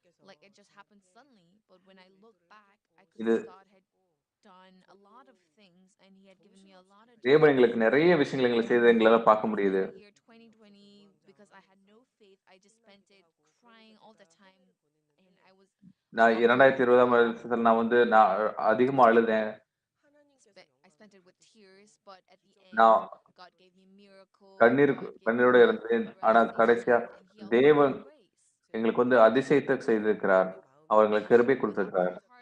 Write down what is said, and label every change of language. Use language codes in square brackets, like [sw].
[en] Like it just happened suddenly, but when I look back, I could see God had done a lot of things, and he had given me a lot of [ta] தேவன் எங்களுக்கு நிறைய விஷயங்களை எங்களை செய்து எங்களால பார்க்க முடியுது. [en] Year 2020, because I had no faith, I just spent it crying all the time, and I was [ta] நான் 2020ஆம் வருஷத்துல நான் அதிகமா அழுதேன். [en] I spent it with tears, but at the end God gave me miracles. [ta] கண்ணீரோட இருந்தேன். ஆனா கடைசியா தேவன் எங்களுக்கு வந்து அதிசயத்தை செய்திருக்கிறார். அவர் எங்களுக்கு கிருபை கொடுத்திருக்கிறார்.